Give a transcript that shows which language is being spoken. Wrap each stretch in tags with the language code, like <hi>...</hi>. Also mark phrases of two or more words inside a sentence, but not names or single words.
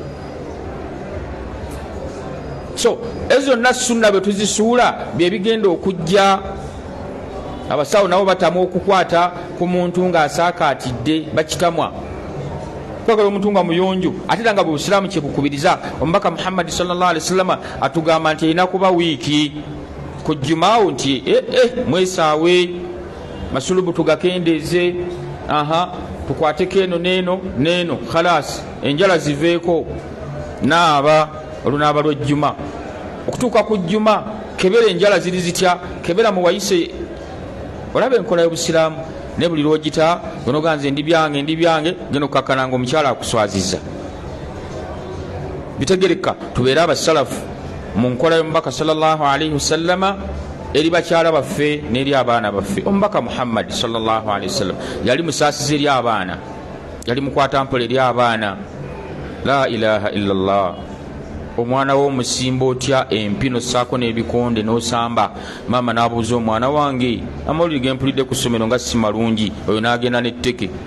<lg>so ezo zonna sunna bwe tuzisuula bye bigenda okujja abasawo nabo batamu okukwata ku muntu ng'asaakaatidde bakitamwa kwagala omuntu nga muyonjo ate era nga busiraamu kyebukubiriza omubaka Muhammad</lg> <ar>صلى الله عليه وسلم</ar> <lg>atugamba nti erina kuba wiiki ku jumaawo nti mwesaawe masulubu tugakendeeze tukwateko eno neeno khalas enjala ziveeko naaba olunaaba lw'ejjuma okutuuka ku jjuma kebera enjala ziri zitya kebera muwayise olaba enkola y'obusiraamu ne buli lwogita onoganze ndi byange genda okukakkana nga omukyala akuswazizza. bitegereka tubeere abasalafu mu nkola y'omubaka</lg> <ar>صلى الله عليه وسلم</ar> <lg>eri bakyala baffe n'eri abaana baffe. omubaka Muhammad</lg> <ar>صلى الله عليه وسلم</ar> <lg>yali musaasizi eri abaana, yali mukwata mpola eri abaana.</lg> <ar>لا إله إلا الله.</ar> <lg>omwana w'omusimba otya empino saako n'ebikonde n'osamba. maama n'abuuza omwana wange amawulire gempulidde ku ssomero nga si malungi, oyo n'agenda n'etteke.</lg>